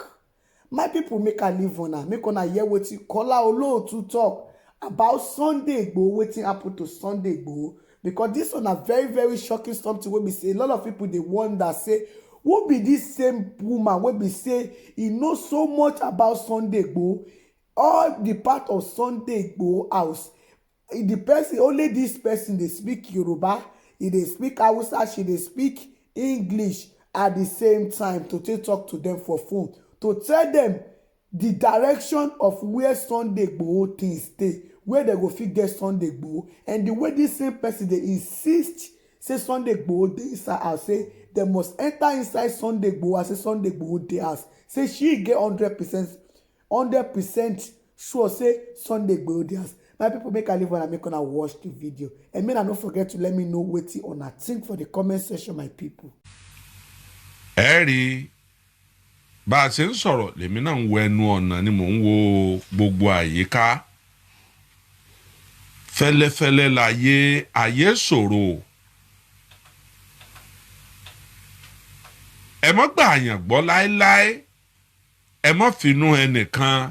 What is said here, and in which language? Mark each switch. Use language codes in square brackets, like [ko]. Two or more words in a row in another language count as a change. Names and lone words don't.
[pcm] My people make a live on her, make una hear wetin Kola Olotu talk about Sunday Igboho, wetin happen to Sunday Igboho, because this one a very shocking something wey be say a lot of people they wonder, say, who be this same woman wey be say he knows so much about Sunday Igboho, all the part of Sunday Igboho house. The person, only this person they speak Yoruba, they speak Hausa, she they speak English at the same time to talk to them for phone, to tell them the direction of where Sunday Igboho things stay, where they go fit get Sunday Igboho. And the way this same person they insist say Sunday Igboho dey inside house, say they must enter inside Sunday Igboho, say Sunday Igboho dey house, say she get 100% sure say Sunday Igboho dey house. My people, make a live and make una watch the video, and may not forget to let me know wetin una think for the comment section, my people. [yo] Eri bá a ṣe ń sọ̀rọ̀ lèmi náà ń wo ẹnu ọ̀nà ni mò ń wo gbogbo àyíká. Fẹ́lẹ́fẹ́lẹ́ láyé, ayé ṣòro. Ẹ má gbà àyàn gbọ́ láéláé, ẹ má finú ẹnìkan.